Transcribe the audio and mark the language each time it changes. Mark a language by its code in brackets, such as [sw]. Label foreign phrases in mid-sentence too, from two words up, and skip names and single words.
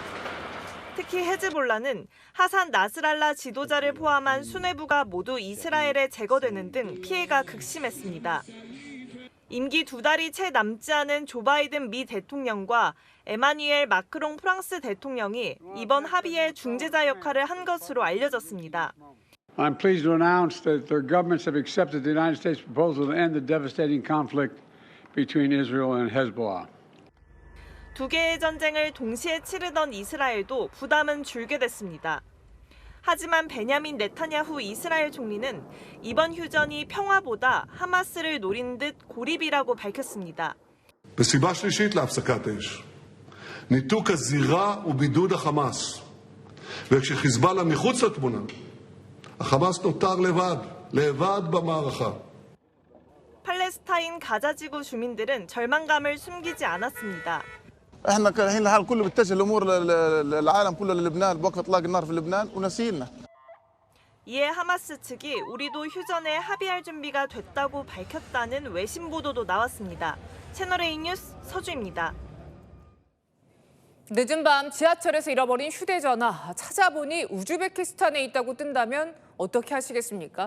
[ko] 특히 헤즈볼라는 하산 나스랄라 지도자를 포함한 수뇌부가 모두 이스라엘에 제거되는 등 피해가 극심했습니다. 임기 2달이 채 남지 않은 조 바이든 미 대통령과 에마뉘엘 마크롱 프랑스 대통령이 이번 합의의 중재자 역할을 한 것으로 알려졌습니다. [en] I'm pleased to announce that their governments have accepted the United States proposal to end the devastating conflict between Israel and Hezbollah. [ko] 두 개의 전쟁을 동시에 치르던 이스라엘도 부담은 줄게 됐습니다. 하지만 베냐민 네타냐후 이스라엘 총리는 이번 휴전이 평화보다 하마스를 노린 듯 고립이라고 밝혔습니다. [he] וסיבה שלישית להפסקת האש, ניתוק הזירה ובידוד החמאס. וכשחיזבאללה מחוץ לתמונה, החמאס נותר לבד במערכה. [ko] 팔레스타인 가자지구 주민들은 절망감을 숨기지 않았습니다. [ar] احنا الحين الحال كله بيتجه الامور للعالم كله للبنان بوقف اطلاق النار في لبنان ونسينا. [ko] 이에 하마스 측이 우리도 휴전에 합의할 준비가 됐다고 밝혔다는 외신 보도도 나왔습니다. 채널A 뉴스 서주입니다. 늦은 밤 지하철에서 잃어버린 휴대전화 찾아보니 우즈베키스탄에 있다고 뜬다면 어떻게 하시겠습니까?